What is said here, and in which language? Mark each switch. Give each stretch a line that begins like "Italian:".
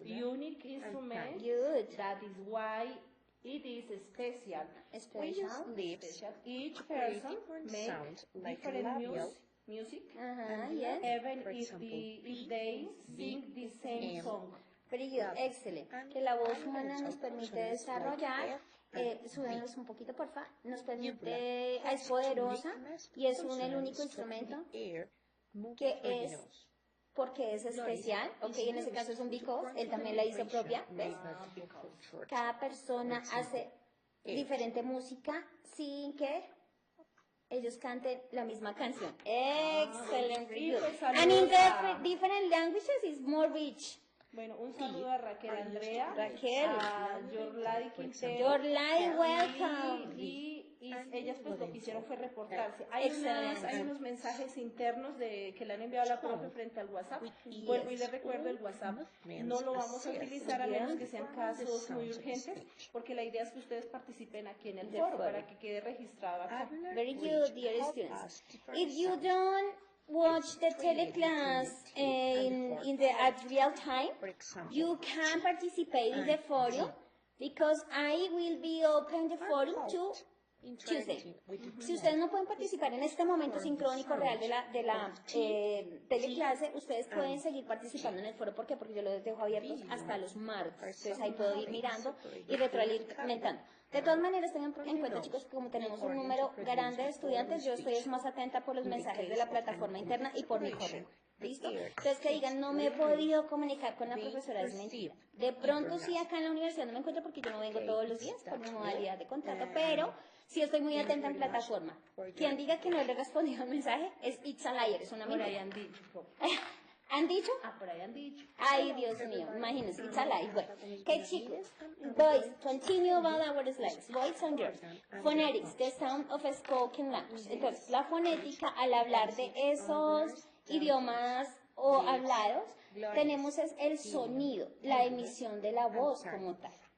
English: unique instrument. Good. That is why it is special. Special. Each person makes different music, Yes. even if they sing the same song. Very good,
Spanish: excelente. Que la voz humana nos permite desarrollar, súbenos un poquito porfa, nos permite, es poderosa y es el único instrumento que es, porque es especial, ok, en ese caso es un because, él también la hizo propia, ¿ves? Cada persona hace diferente música sin que ellos canten la misma canción. Excelente.
English: And in a, different languages it's more rich.
Spanish: bueno, un saludo a Raquel Andrea, Raquel. a Yorladi Quintero.
English: Yorladi, welcome.
Spanish: Y ellas pues lo que hicieron fue reportarse. Excelente. Hay unos mensajes internos que le han enviado a la profe frente al WhatsApp. Vuelvo y les recuerdo el WhatsApp. No lo vamos a utilizar a menos que sean casos muy urgentes, porque la idea es que ustedes participen aquí en el foro para que quede registrado acá.
English: Very good, dear students. If you don't watch the teleclass in the at real time, you can participate in the forum because I will be open the forum to Tuesday.
Spanish: Si ustedes no pueden participar en este momento sincrónico real de la teleclase, ustedes pueden seguir participando en el foro. ¿Por qué? Porque yo los dejo abiertos hasta los martes. Entonces ahí puedo ir mirando y retroalimentando. De todas maneras, tengan en cuenta, chicos, que como tenemos un número grande de estudiantes, yo estoy más atenta por los mensajes de la plataforma interna y por mi correo. ¿Listo? Entonces que digan, no me he podido comunicar con la profesora, es mentira. De pronto sí acá en la universidad no me encuentro porque yo no vengo todos los días por mi modalidad de contrato, pero sí estoy muy atenta en plataforma.
English: Quien diga que no le he respondido al mensaje es It's a Liar, es una
Spanish: Por ahí mentira. han dicho. ¿Han dicho? Por ahí han dicho. Ay, Dios mío, imagínense,
English: It's a Lie.
Spanish: Bueno, que chicos,
English: boys, continue about our slides. Boys and girls. Phonetics, the sound of a spoken language.
Spanish: Entonces, la fonética, al hablar de esos idiomas o hablados, tenemos es el sonido, la emisión de la voz como tal.